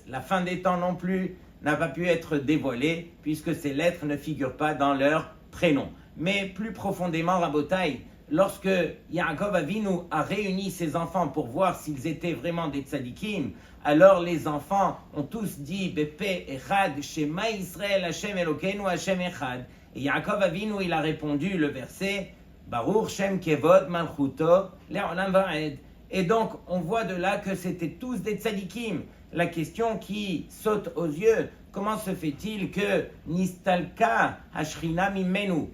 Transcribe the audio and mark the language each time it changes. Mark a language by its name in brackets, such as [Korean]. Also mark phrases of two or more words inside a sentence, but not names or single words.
[French] La fin des temps non plus n'a pas pu être dévoilée puisque ces lettres ne figurent pas dans leur prénom. Mais plus profondément, Rabotai, lorsque Yaakov Avinu a réuni ses enfants pour voir s'ils étaient vraiment des tzadikim, alors les enfants ont tous dit [Hebrew] בפה אחד שמע ישראל השם אלוקינו השם אחד. [French] Et Yaakov Avinu, il a répondu le verset [Hebrew] ברוך שם כבוד מלכותו לעולם ועד. [French] Et donc, on voit de là que c'était tous des tzadikim. La question qui saute aux yeux, comment se fait-il que [Hebrew] נסתלקה השכינה ממנו?